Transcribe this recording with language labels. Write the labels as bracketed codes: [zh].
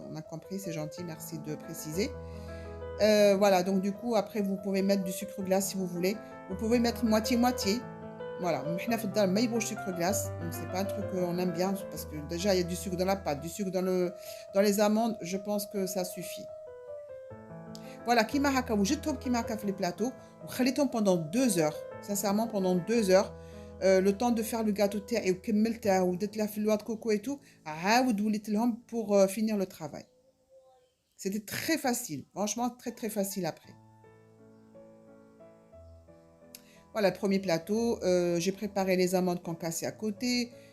[fr] On a compris, c'est gentil, merci de préciser. Voilà, donc du coup, après, vous pouvez mettre du sucre glace si vous voulez. Vous pouvez mettre moitié-moitié. Voilà, maintenant, il faut mettre du sucre glace. Donc, c'est pas un truc qu'on aime bien parce que déjà, il y a du sucre dans la pâte, du sucre dans les amandes. Je pense que ça suffit. [ar] Voilà, كيما هكا وجدتهم كيما هكا في [fr] les plateaux [ar] وخليتهم [fr] pendant 2 heures. Sincèrement, pendant 2 heures. Le temps de faire le gâteau [ar] تاعي وكملته ودرت له في الواد كوكو [fr] et tout. [ar] عاود وليت لهم [fr] pour finir le travail. C'était très facile. Franchement, très très facile après. Voilà, le premier plateau. J'ai préparé les amandes concassées à côté.